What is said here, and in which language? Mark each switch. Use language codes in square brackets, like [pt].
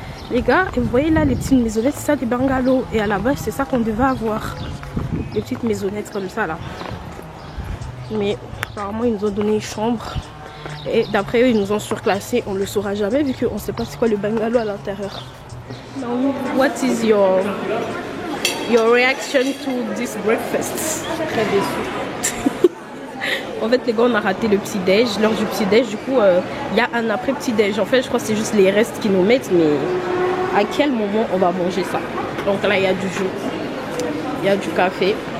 [fr] Les gars, et vous voyez là les petites maisonnettes, c'est ça des bungalows. Et à la base c'est ça qu'on devait avoir. Des petites maisonnettes comme ça là. Mais apparemment ils nous ont donné une chambre. Et d'après eux ils nous ont surclassé. On le saura jamais vu qu'on ne sait pas c'est quoi le bungalow à l'intérieur. [en] What is your reaction to this breakfast? [fr] Très déçu. En fait les gars on a raté le petit déj, l'heure du petit déj. Du coup il y a un après petit déj. En fait je crois que c'est juste les restes qui nous mettent. Mais à quel moment on va manger ça? Donc là il y a du jus, il y a du café.